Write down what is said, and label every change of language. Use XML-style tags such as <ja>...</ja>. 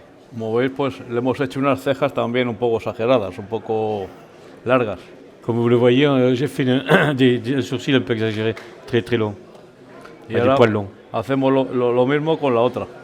<es>Como veis, pues le hemos hecho unas cejas también un poco exageradas, un poco largas.</es> <fr>Comme vous le voyez, j'ai fait des sourcils un peu exagérés, très très longs,</fr> <es>Y</es> <fr>avec des</fr> <es>ahora</es> <fr>poils longs.</fr> <es>hacemos lo mismo con la otra.</es>